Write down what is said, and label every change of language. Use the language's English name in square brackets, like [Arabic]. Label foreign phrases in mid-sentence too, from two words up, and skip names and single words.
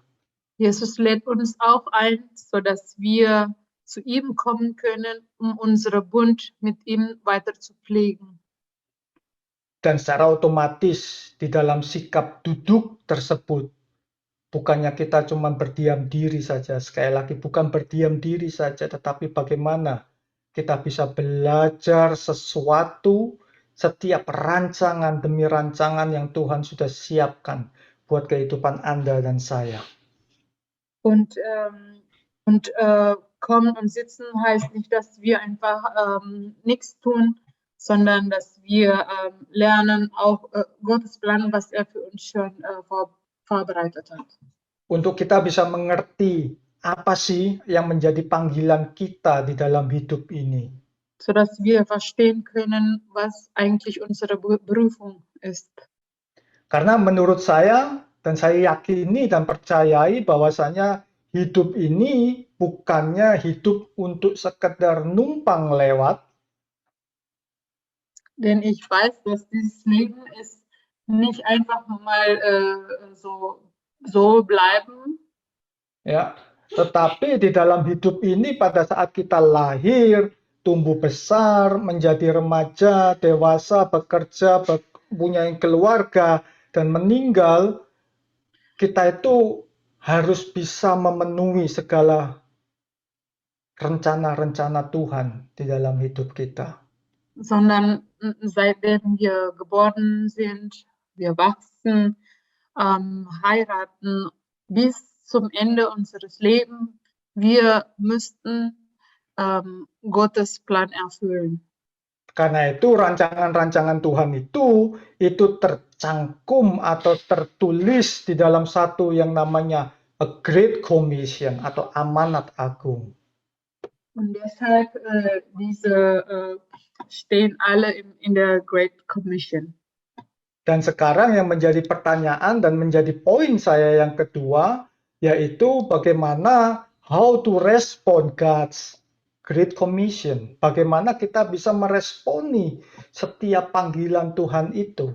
[German] Jesus lädt uns auch ein, sodass wir zu ihm kommen können, unsere Bund mit ihm weiter zu pflegen. [Indonesian] Dan secara otomatis di dalam sikap duduk tersebut, bukannya kita cuma berdiam diri saja, sekali lagi bukan berdiam diri saja, tetapi bagaimana kita bisa belajar sesuatu, setiap rancangan demi rancangan yang Tuhan sudah siapkan buat kehidupan Anda dan saya. [German] Und kommen und sitzen heißt nicht, dass wir einfach nichts tun, sondern dass wir lernen auch Gottes Plan, was er für uns schon vorbereitet hat. [Indonesian] Untuk kita bisa mengerti apa sih yang menjadi panggilan kita di dalam hidup ini. [German] Sodass wir verstehen können, was eigentlich unsere Berufung ist. [Indonesian] Karena menurut saya, dan saya yakini dan percayai bahwasanya hidup ini bukannya hidup untuk sekedar numpang lewat. [German] Denn ich weiß, dass dieses Leben ist nicht einfach mal so bleiben. [Indonesian] Ya, tetapi di dalam hidup ini pada saat kita lahir, tumbuh besar, menjadi remaja, dewasa, bekerja, punya keluarga, dan meninggal, kita itu harus bisa memenuhi segala rencana-rencana Tuhan di dalam hidup kita. [German] Sondern seitdem wir geboren sind, wir wachsen, heiraten, bis zum Ende unseres Lebens, wir müssten Gottes Plan erfüllen. [Indonesian] Karena itu rancangan-rancangan Tuhan itu tercangkum atau tertulis di dalam satu yang namanya [English] a Great Commission [Indonesian] atau amanat agung. [German] Und deshalb diese stehen alle in der [English] Great Commission. [Indonesian] Dan sekarang yang menjadi pertanyaan dan menjadi poin saya yang kedua, yaitu bagaimana [English] how to respond God's Great Commission. [Indonesian] Bagaimana kita bisa meresponi setiap panggilan Tuhan itu.